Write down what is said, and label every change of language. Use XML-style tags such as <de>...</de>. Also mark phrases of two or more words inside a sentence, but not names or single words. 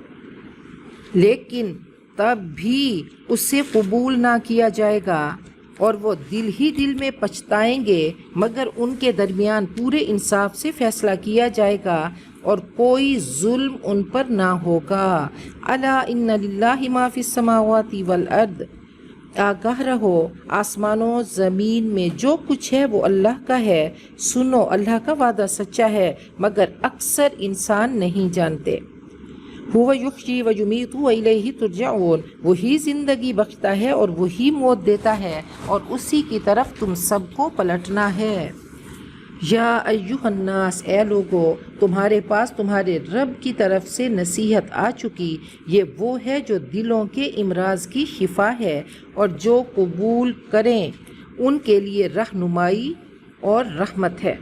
<ur>لیکن تب بھی اسے قبول نہ کیا جائے گا اور وہ دل ہی دل میں پچھتائیں گے، مگر ان کے درمیان پورے انصاف سے فیصلہ کیا جائے گا اور کوئی ظلم ان پر نہ ہوگا۔</ur> <ar>الا ان للہ ما فی السماوات والارض،</ar> <ur>آگاہ رہو آسمانوں زمین میں جو کچھ ہے وہ اللہ کا ہے۔ سنو اللہ کا وعدہ سچا ہے مگر اکثر انسان نہیں جانتے۔</ur> <ar>هو یحیی و یمیت و الیہ ترجعون،</ar> <ur>وہی زندگی بخشتا ہے اور وہی موت دیتا ہے اور اسی کی طرف تم سب کو پلٹنا ہے۔</ur> <ar>یا ایہا الناس،</ar> <ur>اے لوگو تمہارے پاس تمہارے رب کی طرف سے نصیحت آ چکی، یہ وہ ہے جو دلوں کے امراض کی شفا ہے اور جو قبول کریں ان کے لیے رہنمائی اور رحمت ہے۔</ur>